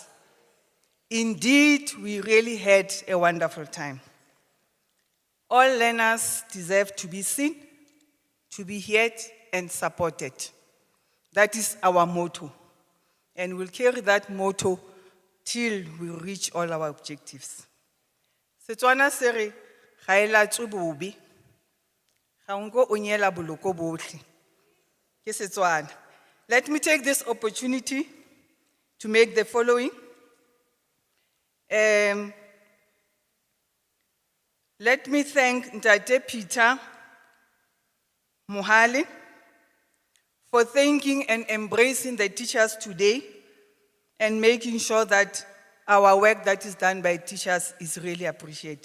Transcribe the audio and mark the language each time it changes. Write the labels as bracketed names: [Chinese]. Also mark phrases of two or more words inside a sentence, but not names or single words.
[English] Indeed, we really had a wonderful time. All learners deserve to be seen, to be heard, and supported. That is our motto. And we'll carry that motto till we reach all our objectives. [Tswana] Setswana se re ga e latswe bobe, ga nko o nyela boloko botlhe. Ke Setswana. [English] Let me take this opportunity to make the following. Let me thank Ntate Peter Mohale for thanking and embracing the teachers today and making sure that our work that is done by teachers is really appreciated.